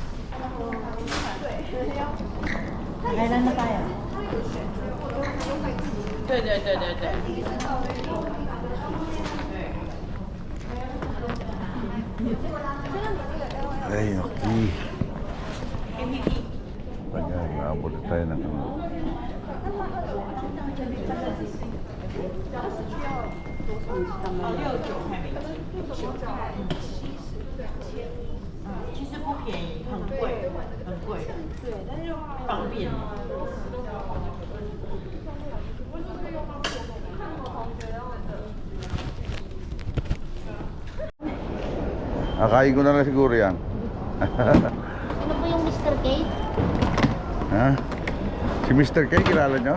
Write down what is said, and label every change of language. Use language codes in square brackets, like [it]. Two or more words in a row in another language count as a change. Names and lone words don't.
[zh] 还在那边呀？对对对对对。 [tl] Ay, okay. Pag-aabot tayo ng [zh] 其实不便宜，很贵，很贵。对，但是方便。 [tl] Akain ko na lang siguro yan. Ano po yung Mr. K? Ha? Si Mr. K, kilala nyo?